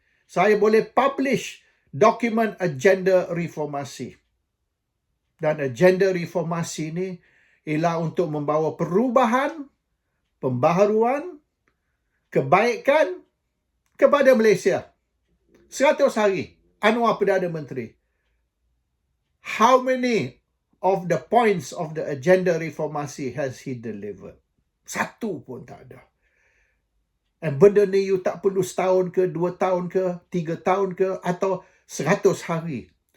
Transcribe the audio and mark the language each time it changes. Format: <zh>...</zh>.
<ms>Saya boleh publish dokumen agenda reformasi. Dan agenda reformasi ni ialah untuk membawa perubahan, pembaharuan, kebaikan kepada Malaysia. 100 hari Anwar Perdana Menteri.</ms> <en>How many of the points of the agenda reformasi has he delivered?</en> <ms>Satu pun tak ada. And benda ni you tak perlu setahun ke, 2 tahun ke, 3 tahun ke, atau 100 hari.</ms>